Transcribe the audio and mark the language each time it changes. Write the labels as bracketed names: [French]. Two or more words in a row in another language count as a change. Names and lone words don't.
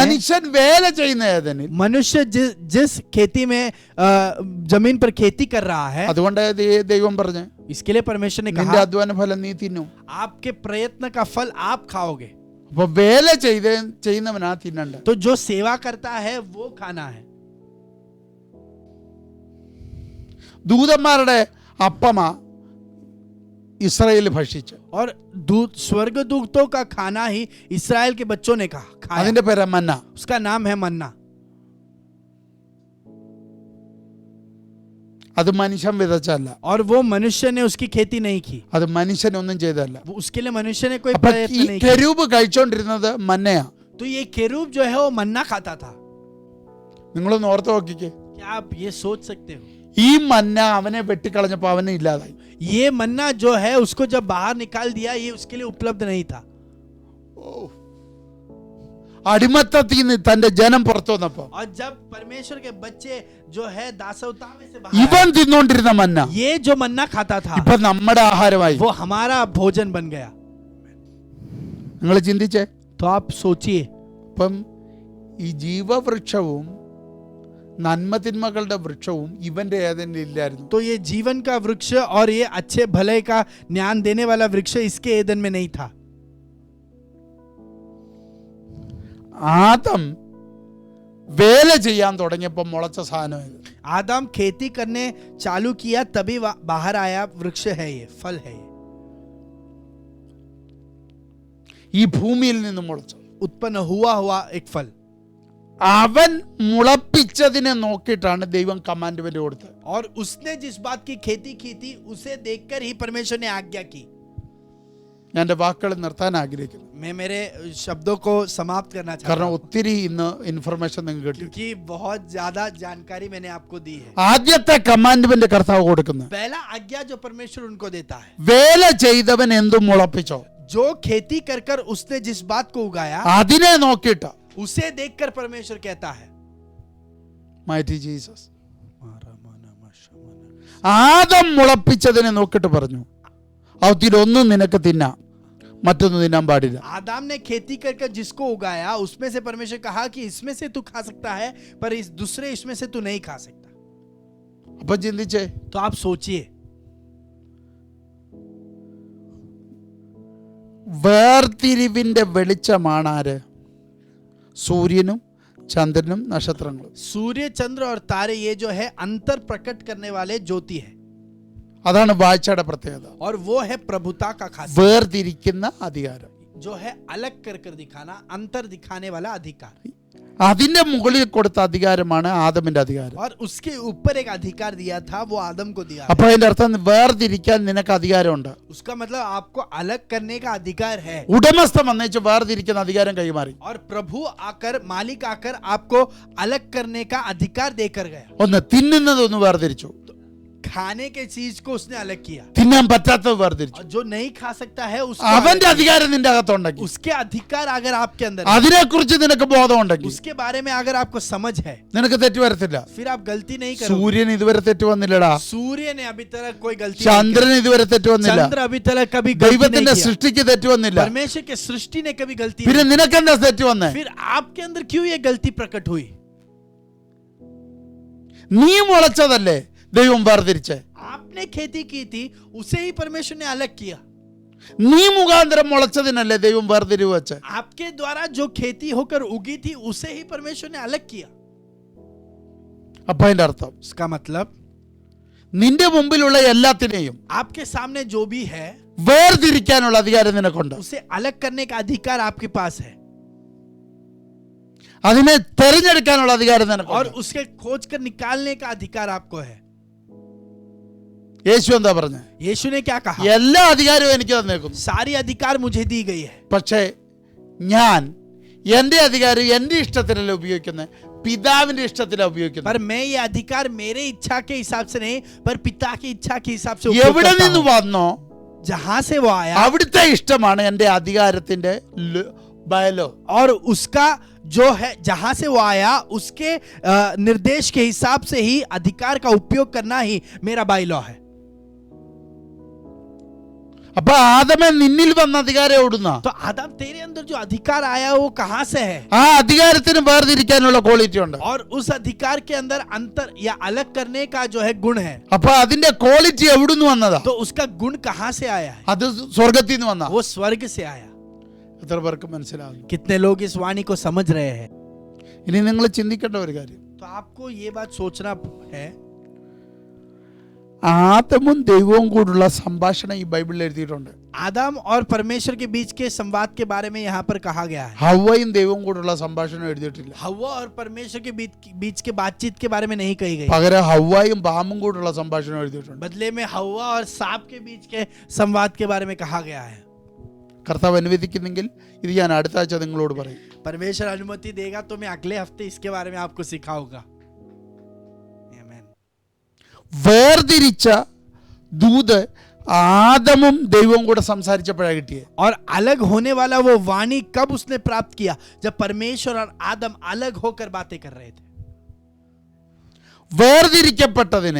[Malayalam] മനുഷ്യൻ വേല ചെയ്യുന്ന ഏതനിൽ. [Hindi] मनुष्य जिस खेती में जमीन पर खेती कर रहा है, [Malayalam] അതുകൊണ്ട് ദൈവം പറഞ്ഞു, [Hindi] इसके लिए परमेश्वर ने [Malayalam] നിന്റെ [Hindi] कहा [Malayalam] അധ്വാന ഫലം നീ തിന്നു. [Hindi] आपके प्रयत्न का फल आप खाओगे. [Malayalam] അപ്പൊ വേല ചെയ്യുന്നവനാ തിന്നണ്ട. [Hindi] तो जो सेवा करता है वो खाना है. [Malayalam] ദൂതന്മാരുടെ അപ്പമാ ഇസ്രായേൽ ഭക്ഷിച്ചു. [Hindi] और स्वर्गदूतों का खाना ही इस्राएल के बच्चों ने खाया. [Malayalam] അതിന്റെ പേര് മന്ന. [Hindi] उसका नाम है मन्ना. [Malayalam] അത് മനുഷ്യൻ വിതച്ചല്ല. [Hindi] और वो मनुष्य ने उसकी खेती नहीं की. [Malayalam] അത് മനുഷ്യനൊന്നും ചെയ്തല്ല. [Hindi] उसके लिए मनुष्य ने कोई [Malayalam] അപ്പൊ [Hindi] प्रयत्न [Malayalam] ഈ [Hindi] नहीं किया. [Malayalam] കെരൂബ് കഴിച്ചോണ്ടിരുന്നത് മന്നയാ. [Hindi] तो ये केरूब जो है वो मन्ना खाता था. [Malayalam] നിങ്ങളൊന്ന് ഓർത്ത് നോക്കിക്കേ. [Hindi] क्या आप ये सोच सकते हो? [Malayalam] ഈ മന്ന അവനെ വെട്ടിക്കളഞ്ഞപ്പോ അവനെ ഇല്ലാതായി. [Hindi] ये मन्ना जो है उसको जब बाहर निकाल दिया, ये उसके लिए उपलब्ध नहीं था. [Malayalam] അടിമത്തത്തിൽ നിന്ന് തന്റെ ജനം പുറത്തു വന്നപ്പോ [Hindi] और जब परमेश्वर के बच्चे जो है दासवता में से [Malayalam] ഇവൻ [Hindi] बाहर, [Malayalam] തിന്നോണ്ടിരുന്ന മന്ന [Hindi] ये जो मन्ना खाता था [Malayalam] ഇപ്പൊ നമ്മുടെ ആഹാരമായി. [Hindi] वो हमारा भोजन बन गया. [Malayalam] നിങ്ങൾ ചിന്തിച്ചേ. [Hindi] तो आप सोचिए, [Malayalam] ഇപ്പം ഈ ജീവവൃക്ഷവും നന്മതിന്മകളുടെ വൃക്ഷവും ഇവന്റെ ഏതെങ്കിലും ഇല്ലായിരുന്നു. [Hindi] तो ये जीवन का वृक्ष और ये अच्छे भले का ज्ञान देने वाला वृक्ष इसके एदन में नहीं था. [Malayalam] ആദം വേല ചെയ്യാൻ തുടങ്ങിയപ്പോൾ മുളച്ച സാധനം ഇത്. [Hindi] आदम खेती करने चालू किया तभी बाहर आया वृक्ष है, ये फल है, ये [Malayalam] ഈ ഭൂമിയിൽ നിന്ന് മുളച്ചു. [Hindi] उत्पन्न हुआ एक फल. [Malayalam] അവൻ മുളപ്പിച്ചതിനെ നോക്കിയിട്ടാണ് ദൈവം കമാൻഡ്മെന്റ് കൊടുത്തത്. [Hindi] और उसने जिस बात की खेती की थी उसे देखकर ही परमेश्वर ने आज्ञा की. [Malayalam] ഞാൻ എൻ്റെ വാക്കുകൾ നിർത്താൻ ആഗ്രഹിക്കുന്നു. [Hindi] मैं मेरे शब्दों को समाप्त करना चाहता [Malayalam] കാരണം [Hindi] हूं, [Malayalam] ഒത്തിരി ഇന്ന് ഇൻഫർമേഷൻ നിങ്ങൾക്ക് കിട്ടി. [Hindi] क्योंकि बहुत ज्यादा जानकारी मैंने आपको दी है. [Malayalam] ആദ്യത്തെ കമാൻഡ്മെന്റ് കർത്താവ് കൊടുക്കുന്നത് [Hindi] पहला आज्ञा जो परमेश्वर उनको देता है, [Malayalam] വേല ചെയ്തവൻ എന്തും മുളപ്പിച്ചോ [Hindi] जो खेती कर कर उसने जिस बात को उगाया [Malayalam] അതിനെ നോക്കിയിട്ട് [Hindi] उसे देखकर परमेश्वर कहता है. [Malayalam] മൈറ്റി ജീസസ് ആദം മുളപ്പിച്ചതിനെ നോക്കിയിട്ട് പറഞ്ഞു അതിലൊന്നും നിനക്ക് തിന്നാം, മറ്റൊന്നും തിന്നാൻ പാടില്ല. [Hindi] आदम ने खेती कर कर जिसको उगाया उसमें से परमेश्वर कहा कि इसमें से तू खा सकता है, पर इस दूसरे इसमें से तू नहीं खा सकता. [Malayalam] അപ്പൊ ചിന്തിച്ചേ. [Hindi] तो आप सोचिए, [Malayalam] വേർതിരിവിന്റെ വെളിച്ചമാണ് ആര്? സൂര്യനും ചന്ദ്രനും നക്ഷത്രങ്ങളും. [Hindi] सूर्य चंद्र और तारे ये जो है अंतर प्रकट करने वाले ज्योति है. [Malayalam] അതാണ് വാഴ്ചയുടെ പ്രത്യേകത. [Hindi] और वो है प्रभुता का खासियत, [Malayalam] വേർതിരിക്കുന്ന അധികാരം. [Hindi] जो है अलग कर कर दिखाना, अंतर दिखाने वाला अधिकार. [Malayalam] അതിന്റെ मुകളിൽ കൊടുത്ത അധികാരമാണ് ആദമിന്റെ അധികാരം. [Hindi] और उसके ऊपर एक अधिकार दिया था, वो आदम को दिया. [Malayalam] അപ്പൊ അതിന്റെ അർത്ഥം വേർതിരിക്കാൻ നിനക്ക് അധികാരമുണ്ട്. [Hindi] उसका मतलब आपको अलग करने का अधिकार है. [Malayalam] ഉടമസ്ഥൻ വന്നേച്ച് വേർതിരിക്കുന്ന അധികാരം കൈമാറി. [Hindi] और प्रभु आकर, मालिक आकर आपको अलग करने का अधिकार देकर गया. [Malayalam] ഒന്ന് തിന്നുന്നത് ഒന്ന് വേർതിരിച്ചു, [Hindi] खाने के चीज को उसने अलग किया. [Malayalam] തിന്നാൻ പറ്റാത്തത് വേർതിരിച്ചു. [Hindi] और जो नहीं खा सकता है उसको [Malayalam] അവന്റെ [Hindi] अलग [Malayalam] അധികാരം നിന്റെ അകത്തുണ്ടെങ്കിൽ, [Hindi] किया. उसके अधिकार अगर आपके अंदर है, [Malayalam] അതിനെക്കുറിച്ച് നിനക്ക് ബോധമുണ്ടെങ്കിൽ [Hindi] उसके बारे में अगर आपको समझ है, [Malayalam] നിനക്ക് തെറ്റ് വരത്തില്ല. [Hindi] फिर आप गलती नहीं करोगे. [Malayalam] സൂര്യൻ ഇതുവരെ തെറ്റ് വന്നില്ലടാ. [Hindi] सूर्य ने अभी तक कोई गलती नहीं [Malayalam] ചന്ദ്രൻ ഇതുവരെ തെറ്റ് [Hindi] की. [Malayalam] വന്നില്ല. [Hindi] चंद्र अभी तक कभी गलती नहीं [Malayalam] ദൈവത്തിന്റെ [Hindi] किया. [Malayalam] സൃഷ്ടിക്ക് തെറ്റ് വന്നില്ല. [Hindi] परमेश्वर के सृष्टि ने कभी गलती [Malayalam] പിന്നെ [Hindi] नहीं [Malayalam] നിനക്കെന്താ തെറ്റ് വന്നേ? [Hindi] की. फिर आपके अंदर क्यों ये गलती प्रकट हुई? [Malayalam] നീ മുളച്ചതല്ലേ ദൈവം വേർതിരിച്ചേ. [Hindi] आपने खेती की थी, उसे ही परमेश्वर ने अलग किया. [Malayalam] നീ മുഖാന്തരം മുളച്ചതിനല്ലേ ദൈവം വേർതിരിവ് വെച്ചേ. [Hindi] आपके द्वारा जो खेती होकर उगी थी उसे ही परमेश्वर ने अलग किया. [Malayalam] അപ്പൊ അതിന്റെ അർത്ഥം [Hindi] इसका मतलब [Malayalam] നിന്റെ മുമ്പിലുള്ള എല്ലാത്തിനെയും [Hindi] आपके सामने जो भी है [Malayalam] വേർതിരിക്കാനുള്ള അധികാരം നിനക്കുണ്ട്. [Hindi] उसे अलग करने का अधिकार आपके पास है. [Malayalam] അതിനെ തെരഞ്ഞെടുക്കാനുള്ള അധികാരം [Hindi] और [Malayalam] നിനക്കുണ്ട്. [Hindi] उसके खोज कर निकालने का अधिकार आपको है. [Malayalam] യേശു എന്താ പറഞ്ഞേ? [Hindi] यीशु ने क्या कहा? [Malayalam] എല്ലാ അധികാരവും എനിക്ക് തന്നേക്കുന്നു. [Hindi] सारी अधिकार मुझे दी गई है. [Malayalam] പക്ഷേ ഞാൻ എന്റെ അധികാരം എന്റെ ഇഷ്ടത്തിലല്ല ഉപയോഗിക്കുന്നത്, പിതാവിന്റെ ഇഷ്ടത്തിലാണ് ഉപയോഗിക്കുന്നത്. [Hindi] पर मैं ये अधिकार मेरे इच्छा के हिसाब से नहीं, पर पिता की इच्छा के हिसाब से उपयोग [Malayalam] എവിടെ [Hindi] करता [Malayalam] നിന്ന് [Hindi] हूं. [Malayalam] വന്നോ [Hindi] जहां से वो आया [Malayalam] അവിടുത്തെ ഇഷ്ടമാണ് എന്റെ അധികാരത്തിന്റെ ബയലോ. [Hindi] और उसका जो है जहां से वो आया उसके निर्देश के हिसाब से ही अधिकार का उपयोग करना ही मेरा बाइलॉ है. [Malayalam] അപ്പൊ ആദമേ നിന്നിൽ വന്ന അധികാരം എവിടുന്ന? [Hindi] तो आदम तेरे अंदर जो अधिकार आया वो कहां से है? [Malayalam] ആ അധികാരത്തിന് വേർതിരിക്കാനുള്ള ക്വാളിറ്റി ഉണ്ട്. [Hindi] और उस अधिकार के अंदर अंतर या अलग करने का जो है गुण है. [Malayalam] അപ്പൊ അതിന്റെ ക്വാളിറ്റി എവിടുന്ന് വന്നതാ? [Hindi] तो उसका गुण कहां से आया है? [Malayalam] അത് സ്വർഗത്തിൽ നിന്ന് വന്ന. [Hindi] वो स्वर्ग से आया. [Malayalam] എത്ര പേർക്ക് മനസ്സിലാകുന്നു? [Hindi] कितने लोग इस वाणी को समझ रहे हैं? [Malayalam] ഇനി നിങ്ങൾ ചിന്തിക്കേണ്ട ഒരു കാര്യം, [Hindi] तो आपको ये बात सोचना है, [Malayalam] ആദമും ദൈവവും കൂടുള്ള സംഭാഷണം ഈ ബൈബിളിൽ എഴുതിയിട്ടുണ്ട്. [Hindi] आदम और परमेश्वर के बीच के संवाद के बारे में यहाँ पर कहा गया है. [Malayalam] ഹവ്വയും ദൈവവും കൂടുള്ള സംഭാഷണം എഴുതിയിട്ടില്ല. [Hindi] हव्वा और परमेश्वर के बीच के बातचीत के बारे में नहीं कही गई. [Malayalam] പകരം ഹവ്വയും പാമ്പും കൂടുള്ള സംഭാഷണം എഴുതിയിട്ടുണ്ട്. [Hindi] बदले में हव्वा और सांप के बीच के संवाद के बारे में कहा गया है. [Malayalam] കർത്താവ് അനുവദിക്കുന്നെങ്കിൽ ഇത് ഞാൻ അടുത്ത ആഴ്ച നിങ്ങളോട് പറയും. [Hindi] परमेश्वर अनुमति देगा तो मैं अगले हफ्ते इसके बारे में आपको सिखाऊंगा. आमीन. [Malayalam] വേർതിരിച്ച ദൂത് ആദമും ദൈവവും കൂടെ സംസാരിച്ചപ്പോഴാണ് കിട്ടിയത്. [Hindi] और अलग होने वाला वो वाणी कब उसने प्राप्त किया? जब परमेश्वर और आदम अलग होकर बातें कर रहे थे. [Malayalam] വേർതിരിക്കപ്പെട്ടതിനെ,